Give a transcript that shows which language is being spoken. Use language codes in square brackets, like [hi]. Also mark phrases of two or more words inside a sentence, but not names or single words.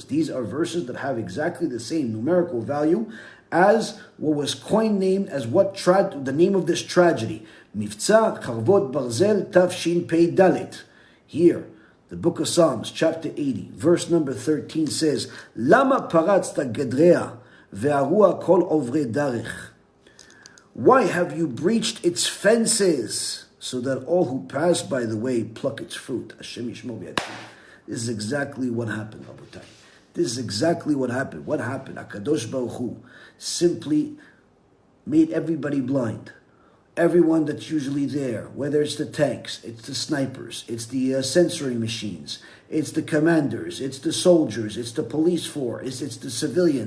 [en] These are verses that have exactly the same numerical value as what was named as the name of this tragedy. Mivtza Charvot Barzel Tafshin Pei Dalet. Here, the book of Psalms, chapter 80, verse number 13 says, [he] למה פרצת גדריה וארוה כל עוברי דרך. [en] Why have you breached its fences, so that all who pass by the way pluck its fruit? [he] השם ישמור ויציל. [en] This is exactly what happened, Rabotai. This is exactly what happened. What happened? [he] הקדוש ברוך הוא [en] simply made everybody blind. Everyone that's usually there, whether it's the tanks, it's the snipers, it's the censoring machines, it's the commanders, it's the soldiers, it's the police force, it's the civilians.